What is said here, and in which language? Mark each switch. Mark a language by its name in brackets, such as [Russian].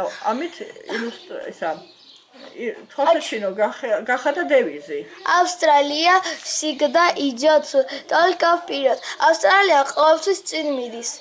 [Georgian] ამით ილუსტრაცია თვალსაჩინო გახადა დევიზი. [Russian] Австралия всегда идет только вперед. [Georgian] Австралия ყოველთვის წინ მიდის.